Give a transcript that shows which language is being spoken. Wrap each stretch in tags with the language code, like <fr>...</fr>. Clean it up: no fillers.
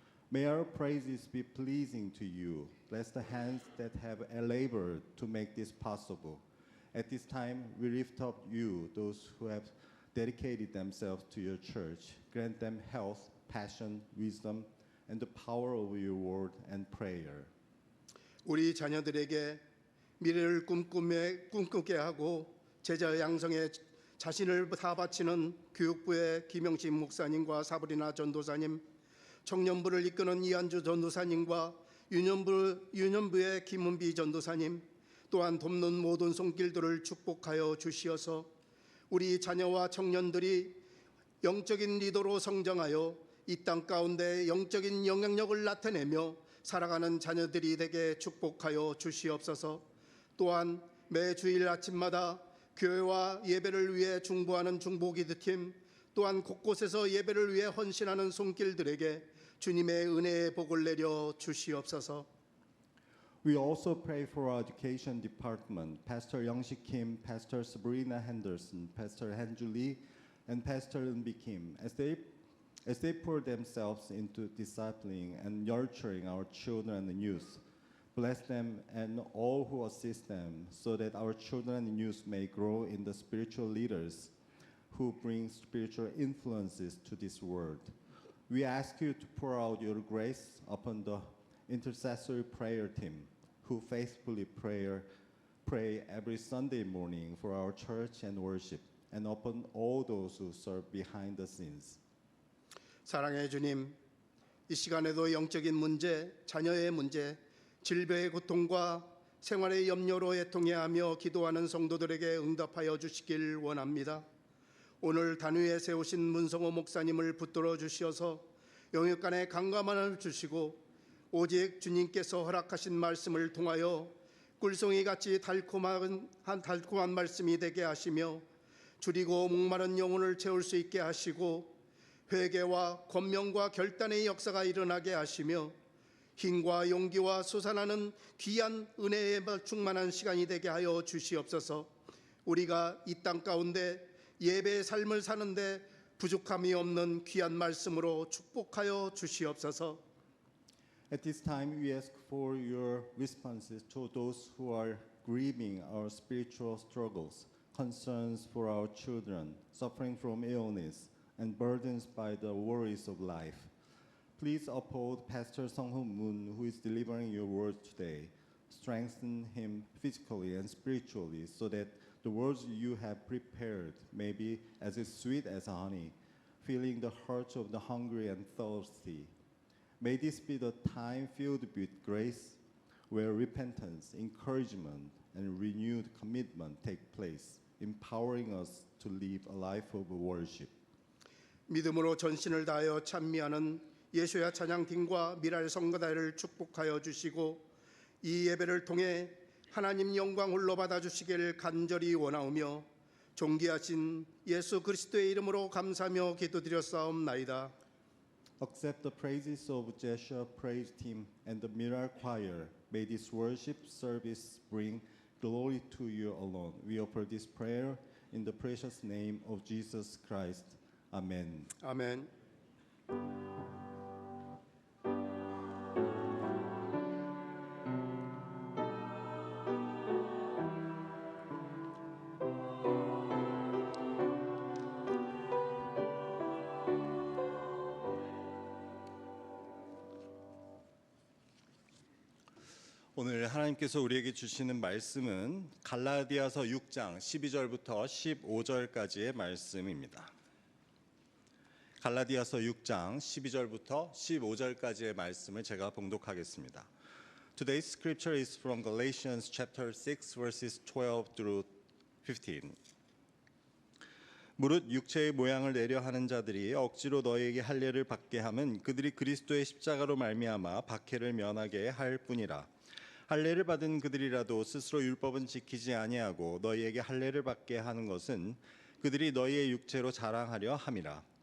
<en>May our praises be pleasing to you. Bless the hands that have labored to make this possible. At this time, we lift up you, those who have dedicated themselves to your church. Grant them health, passion, wisdom, and the power of your word and prayer.</en> <ko>우리 자녀들에게 미래를 꿈꾸게 하고 제자 양성에 자신을 다 바치는 교육부의 김영신 목사님과 사브리나 전도사님, 청년부를 이끄는 이한주 전도사님과 유년부의 김은비 전도사님, 또한 돕는 모든 손길들을 축복하여 주시어서 우리 자녀와 청년들이 영적인 리더로 성장하여 이 땅 가운데 영적인 영향력을 나타내며 살아가는 자녀들이 되게 축복하여 주시옵소서. 또한 매 주일 아침마다 교회와 예배를 위해 중보하는 중보기도팀, 또한 곳곳에서 예배를 위해 헌신하는 손길들에게 주님의 은혜의 복을 내려 주시옵소서.</ko> <en>We also pray for our education department, Pastor Young-Sik Kim, Pastor Sabrina Henderson, Pastor Hanju Lee, and Pastor Eunbi Kim, as they pour themselves into discipling and nurturing our children and youth. Bless them and all who assist them, so that our children and youth may grow in the spiritual leaders who bring spiritual influences to this world. We ask you to pour out your grace upon the intercessory prayer team, who faithfully pray every Sunday morning for our church and worship, and upon all those who serve behind the scenes.</en> <ko>사랑의 주님, 이 시간에도 영적인 문제, 자녀의 문제, 질병의 고통과 생활의 염려로 애통해하며 기도하는 성도들에게 응답하여 주시길 원합니다. 오늘 단위에 세우신 문성호 목사님을 붙들어 주시어서 영육간의 강감함을 주시고 오직 주님께서 허락하신 말씀을 통하여 꿀송이같이 달콤한 말씀이 되게 하시며 줄이고 목마른 영혼을 채울 수 있게 하시고 회개와 권면과 결단의 역사가 일어나게 하시며 힘과 용기와 솟아나는 귀한 은혜에 충만한 시간이 되게 하여 주시옵소서. 우리가 이 땅 가운데 예배의 삶을 사는데 부족함이 없는 귀한 말씀으로 축복하여 주시옵소서.</ko> <en>At this time, we ask for your responses to those who are grieving our spiritual struggles, concerns for our children, suffering from illness, and burdens by the worries of life. Please uphold Pastor Sung-Hoon Moon, who is delivering your word today. Strengthen him physically and spiritually, so that the words you have prepared may be as sweet as honey, filling the hearts of the hungry and thirsty. May this be the time filled with grace, where repentance, encouragement, and renewed commitment take place, empowering us to live a life of worship. 믿음으로 전신을 다하여 찬미하는 예수야 찬양팀과 미랄 성가대를 축복하여 주시고 이 예배를 통해 하나님 영광 홀로 받아주시기를 간절히 원하오며 존귀하신 예수 그리스도의 이름으로 감사하며 기도드렸사옵나이다. Accept the praises of Jeshua Praise Team and the Mirar Choir May this worship service bring glory to you alone. We offer this prayer in the precious name of Jesus Christ. Amen.</en> <ko>아멘. 오늘 하나님께서 우리에게 주시는 말씀은 갈라디아서 6장 12절부터 15절까지의 말씀입니다. 갈라디아서 6장 12절부터 15절까지의 말씀을 제가 봉독하겠습니다.</ko> <en>Today's scripture is from Galatians chapter 6 verses 12 through 15.</en> <ko>무릇 육체의 모양을 내려 하는 자들이 억지로 너희에게 할례를 받게 함은 그들이 그리스도의 십자가로 말미암아 박해를 면하게 할 뿐이라. 할례를 받은 그들이라도 스스로 율법은 지키지 아니하고 너희에게 할례를 받게 하는 것은 그들이 너희의 육체로 자랑하려 함이라.</ko>